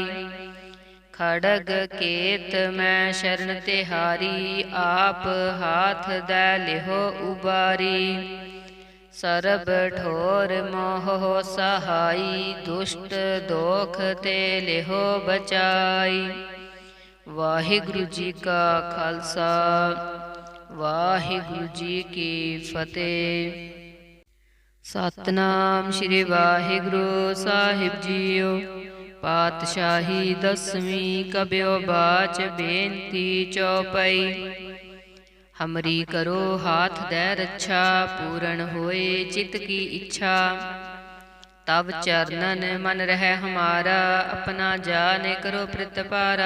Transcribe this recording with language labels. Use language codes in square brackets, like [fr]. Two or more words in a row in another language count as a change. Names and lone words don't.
[pa] ਖੜਗ ਕੇਤ ਮੈਂ ਸ਼ਰਣ ਤਿਹਾਰੀ, ਆਪ ਹਾਥ ਦੈ ਲਿਹੋ ਉਬਾਰੀ। ਸਰਬ ਠੋਰ ਮੋਹ ਹੋ ਸਹਾਈ, ਦੁਸ਼ਟ ਦੋਖ ਤੇ ਲਿਹੋ ਬਚਾਈ। ਵਾਹਿਗੁਰੂ ਜੀ ਕਾ ਖਾਲਸਾ, ਵਾਹਿਗੁਰੂ ਜੀ ਕੀ ਫਤਿਹ। ਸਤਿਨਾਮ ਸ੍ਰੀ ਵਾਹਿਗੁਰੂ ਸਾਹਿਬ ਜੀਓ। ਪਾਤਸ਼ਾਹੀ ਦਸਵੀਂ ਕਬਿਯੋ ਬਾਚ, ਬੇਨਤੀ ਚੌਪਈ। ਹਮਰੀ ਕਰੋ ਹਾਥ ਦੈ ਰੱਛਾ, ਪੂਰਨ ਹੋਇ ਚਿਤ ਕੀ ਇੱਛਾ। ਤਬ ਚਰਨਨ ਮਨ ਰਹ ਹਮਾਰਾ, ਅਪਨਾ ਜਾਨੇ ਕਰੋ ਪ੍ਰਤਿਪਾਰਾ।